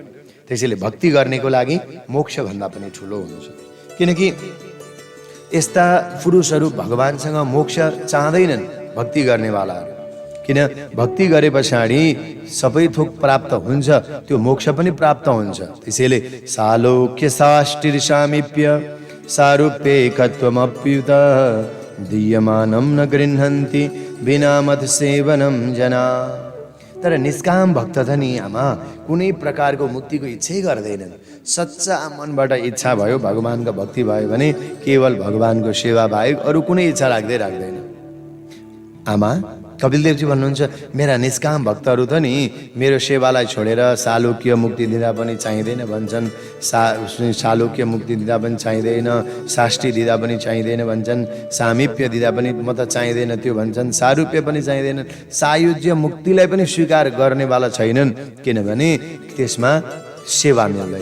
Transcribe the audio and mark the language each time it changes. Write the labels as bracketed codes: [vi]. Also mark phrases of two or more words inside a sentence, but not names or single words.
[ne] त्यसैले भक्ति गर्नेको लागि मोक्ष भन्दा पनि ठुलो हुन्छ। किनकि यस्ता पुरुषहरू भगवानसँग मोक्ष चाहँदैनन्, भक्ति गर्नेवालाहरू। किन भक्ति गरे पछाडि सबै थोक प्राप्त हुन्छ, त्यो मोक्ष पनि प्राप्त हुन्छ। [sa] त्यसैले सालोक्य साष्टिर्सामीप्य सारूप्येकत्वमप्युत दीयमानं न गृह्णन्ति बिना मत सेवनम जना। [ne] तर निष्काम भक्त त नि आमा कुनै प्रकारको मुक्तिको इच्छै गर्दैनन्। सच्चा मनबाट इच्छा भयो, भगवानको भक्ति भयो भने केवल भगवानको सेवा बाहेक अरू कुनै इच्छा राख्दैन। आमा, कपिलदेवजी भन्नुहुन्छ, मेरा निष्काम भक्तहरू त नि मेरो सेवालाई छोडेर सालोक्य मुक्ति दिँदा पनि चाहिँदैन भन्छन्, सालोक्य मुक्ति दिँदा पनि चाहिँदैन, साष्टी दिँदा पनि चाहिँदैन भन्छन्, सामिप्य दिँदा पनि म त चाहिँदैन त्यो भन्छन्, सारूप्य पनि चाहिँदैन, सायुज्य मुक्तिलाई पनि स्वीकार गर्नेवाला छैनन्, किनभने त्यसमा सेवा मिल्दैन।